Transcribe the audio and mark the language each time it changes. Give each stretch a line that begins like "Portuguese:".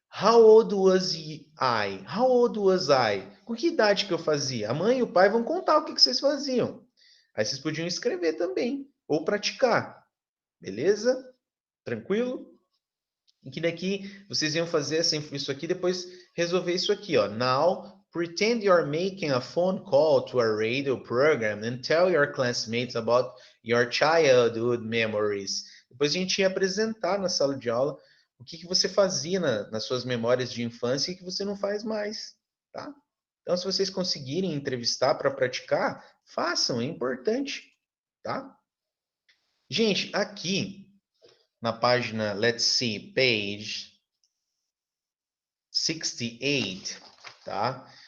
English: How old was I? How old was I?
Portuguese: Com que idade que eu fazia? A mãe e o pai vão contar o que vocês faziam. Aí vocês podiam escrever também, ou praticar. Beleza? Tranquilo? E que daqui vocês iam fazer isso aqui, depois resolver isso aqui, ó.
English: Now, pretend you're making a phone call to a radio program and tell your classmates about your childhood memories.
Portuguese: Depois a gente ia apresentar na sala de aula o que você fazia nas suas memórias de infância e que você não faz mais, tá? Então, se vocês conseguirem entrevistar para praticar, façam, é importante, tá? Gente, aqui na página,
English: let's see, page 68,
Portuguese: tá?